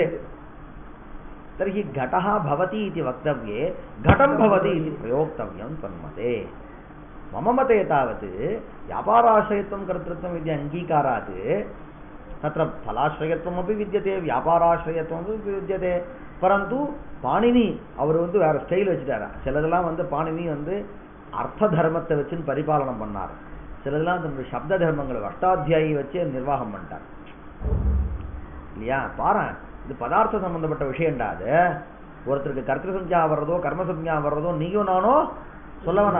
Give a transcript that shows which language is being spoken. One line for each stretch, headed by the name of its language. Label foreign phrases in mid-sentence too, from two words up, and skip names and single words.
Sanskrit: तर्हि घटः भवति इति वक्तव्ये घटं भवति इति प्रयोक्तव्यं त्वन्मते। मम मते तावत् व्यापाराश्रयत्वं कर्तृत्वम् इति अङ्गीकारात् तत्र फलाश्रयत्वमपि विद्यते, व्यापाराश्रयत्वमपि विद्यते.
Tamil: परन्तु பாணினி அவர் வேற ஸ்டைல் வச்சுட்டாரா. சிலதெல்லாம் பாணினி அர்த்த தர்மத்தை வச்சு பரிபாலனம் பண்ணார். சிலதெல்லாம் தன்னுடைய சப்த தர்மங்களை அஷ்டாத்தியாயி வச்சு நிர்வாகம் பண்ணிட்டார் இல்லையா? பாரு, இது பதார்த்த சம்பந்தப்பட்ட விஷயம்டா. அது ஒருத்தருக்கு கர்த்திரு சம்ஞா வர்றதோ கர்ம சம்ஞா வர்றதோ நீயும் நானோ சொல்ல வேணாம்.